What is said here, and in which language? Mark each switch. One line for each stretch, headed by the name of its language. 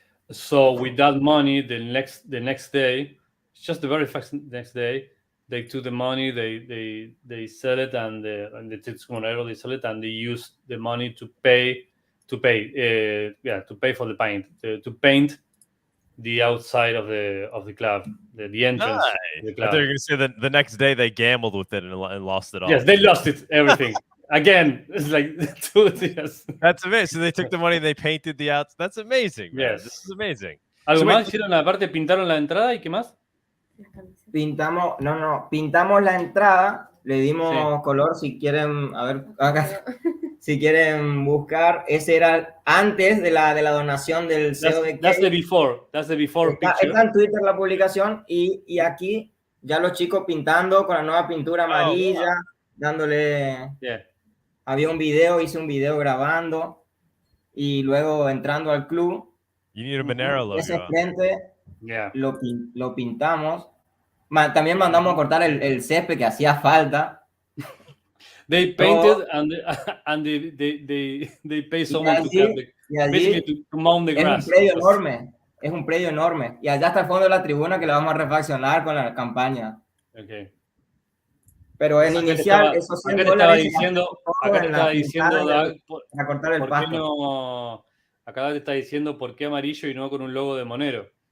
English: So with that money, the next day, just the very fast next day, they took the money, they sell it, and the States Monero they sell it, and they use the money to pay for the paint, to paint the outside of the club, the entrance. Of the club. I thought you were going to say that the next day they gambled with it and lost it all. Yes, they lost it, everything. Again, it's like 2 years. That's amazing. So they took the money, they painted the outs. That's amazing, man. Yes. This is amazing.
Spanish: ¿Algo más hicieron? Aparte, pintaron la entrada, ¿y qué más? Pintamos la entrada, le dimos color, si quieren, a ver, acá, si quieren buscar, ese era antes de la donación del CEO de Cake.
English: That's the before picture.
Spanish: Está en Twitter la publicación y aquí ya los chicos pintando con la nueva pintura amarilla, dándole...
English: Yeah.
Spanish: Había hice un video grabando y luego entrando al club.
English: You need a Monero logo.
Spanish: Ese frente lo pintamos. También mandamos a cortar el césped que hacía falta.
English: They painted and they pay someone to mount the grass.
Spanish: Es un predio enorme. Y allá está el fondo de la tribuna que la vamos a refaccionar con la campaña.
English: Okay.
Spanish: Pero en inicial, esos $100 acá te estaba diciendo, Dag, para cortar el pasto. Acá te está diciendo por qué amarillo y no con un logo de Monero.